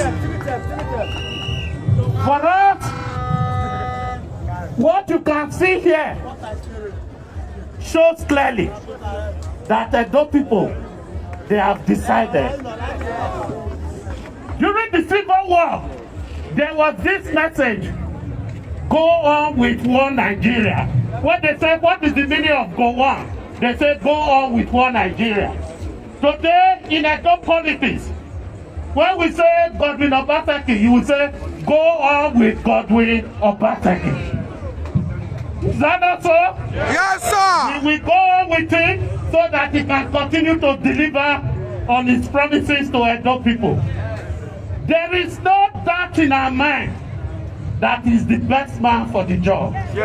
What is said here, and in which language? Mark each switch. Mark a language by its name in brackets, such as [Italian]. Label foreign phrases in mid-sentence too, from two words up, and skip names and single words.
[English] For us, what you can see here shows clearly that Edo people, they have decided. During the Civil War, there was this message, go on with one Nigeria. When they say, what is the meaning of go on? They say, go on with one Nigeria. Today, in Edo politics, when we say Godwin Obaseki, you will say, go on with Godwin Obaseki. Is that not so? Yes, sir. We will go on with him so that he can continue to deliver on his promises to Edo people. There is no doubt in our mind that he's the best man for the job. Yes.